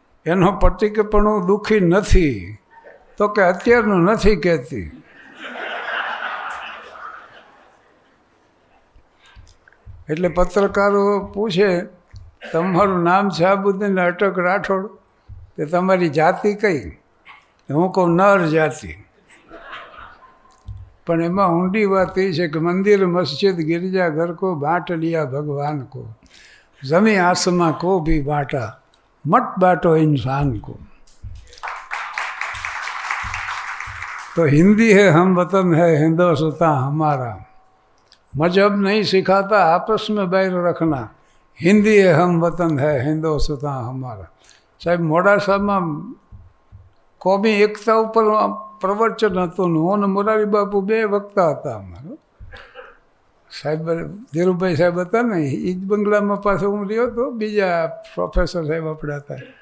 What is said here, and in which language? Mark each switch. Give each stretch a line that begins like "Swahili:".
Gujarati: એનો પતિ કે પણ હું દુઃખી નથી. તો કે અત્યારનું નથી કહેતી. એટલે પત્રકારો પૂછે તમારું નામ શાહબુદ્દીન અટક રાઠોડ, તે તમારી જાતિ કઈ? હું કહું નર જાતિ. પણ એમાં ઊંડી વાત એ છે કે મંદિર મસ્જિદ
Hindi: गिरजा घर को बांट लिया भगवान को, जमी आसमां को भी बांटा, मत बांटो इंसान को. तो हिंदी है हम वतन है हिंदुस्तान हमारा, मजहब नहीं सिखाता आपस में बैर रखना, हिंदी है हम वतन है हिंदुस्तान हमारा.
Gujarati: સાહેબ મોડાસામાં કોમી એકતા ઉપર પ્રવચન હતું. હું અને મોરારી બાપુ બે વક્તા હતા અમારો. સાહેબ ધીરુભાઈ સાહેબ હતા ને, એ જ બંગલામાં પાસે હું રહ્યો હતો, બીજા પ્રોફેસર સાહેબ આપણે હતા.